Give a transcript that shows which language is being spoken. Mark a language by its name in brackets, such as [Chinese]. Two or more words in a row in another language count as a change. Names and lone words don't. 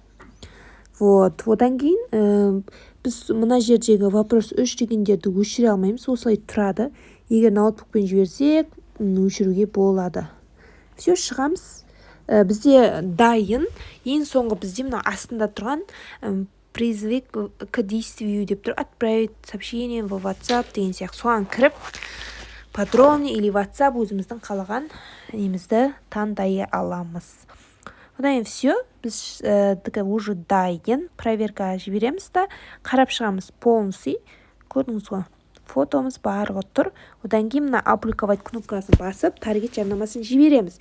[Kazakh] Вот, одан кейін біз мына жердегі вопрос 3 дегендерді өшіре алмаймыз, осылай тұрады. Егер ноутбукпен жіберсек, өшіруге болады. Все, шығамыз. Бізде дайын. Ең соңғы бізде мына астында тұрған [Russian] призыв к действию [Kazakh] деп тұр. [Russian] Отправить сообщение в WhatsApp [Kazakh] деген сияқты. Соған кіріп, подробный или WhatsApp өзіміздің қалаған немізді таңдай аламыз. Одан все, біз уже дайын проверка жібереміз да, қарап шығамыз полностью. Көрдіңіз ғой, фотомыз барлығы тұр. Одан кейін мына опубликовать кнопкасын басып, таргет жарнамасын жібереміз.